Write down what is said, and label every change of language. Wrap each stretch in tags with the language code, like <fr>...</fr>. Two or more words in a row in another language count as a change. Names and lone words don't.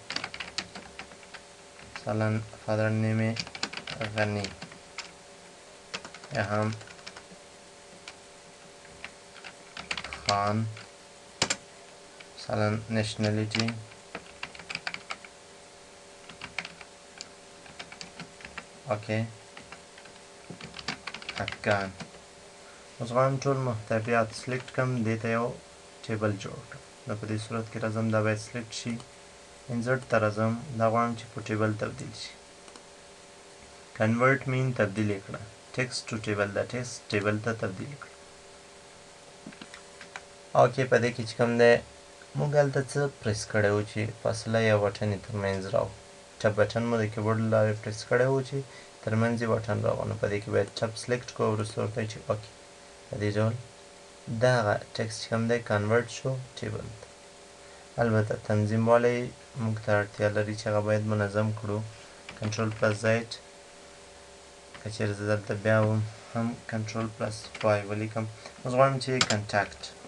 <ps>مثلا</ps> <en>father name</en> <ps>غنی یا هم خان مثلا</ps> <en>nationality okay</en> <ps>افغان اوس غواړم ټول محتویات سلیکټ کړم دې ته یو ټیبل جوړ کړم نو په دې صورت کې راځم دا باید سلیکټ شي انزرټ ته راځم دا غواړم چې په ټیبل تبدیل شي</ps> <en>convert mean</en> <ps>تبدیل کړه</ps> <en>text to table</en> <ps>دا</ps> <en>text table</en> <ps>ته تبدیل کړه اوکې په دې کې چې کوم دی موږ هلته څه پریس کړی و چې فاصله یا بټن یې ترمنځ راو</ps> <en>tab button</en> <ps>مو د کیبورډ له لارې پریس کړی و چې ترمنځ یې بټن راغو نو په دې کې باید</ps> <en>tab select</en> <ps>کړو وروسته ورته چې اوکې په دې ډول دغه ټکسټ چې کوم دی کنورټ شو ټیبل ته البته تنظیم والی موږ ته اړتیا لري چې هغه باید منظم کړو</ps> <en>control plus Z</en> <ps>که چیرې زه دلته بیا هم</ps> <en>control plus Y</en> <ps>ولیکم اوس غواړم چې کنټاکټ</ps>